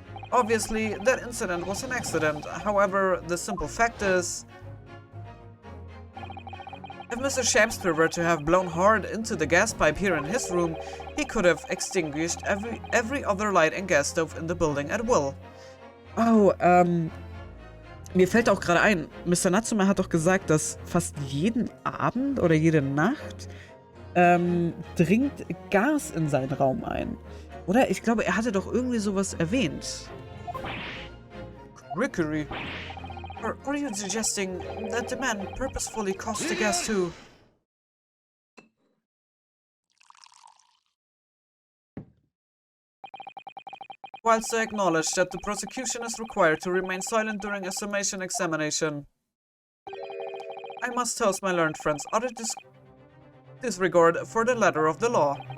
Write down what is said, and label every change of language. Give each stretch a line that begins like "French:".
English: Obviously, that incident was an accident. However, the simple fact is, if Mr. Shakespeare were to have blown hard into the gas pipe here in his room, he could have extinguished every other light and gas stove in the building at will.
German: Oh, mir fällt auch gerade ein, Mr. Natsume hat doch gesagt, dass fast jeden Abend oder jede Nacht dringt Gas in seinen Raum ein. Oder? Ich glaube, er hatte doch irgendwie sowas erwähnt.
English: Trickery. Or are you suggesting that the man purposefully caused the gas too? Whilst I acknowledge that the prosecution is required to remain silent during a summation examination, I must toast my learned friends utter disregard for the letter of the law.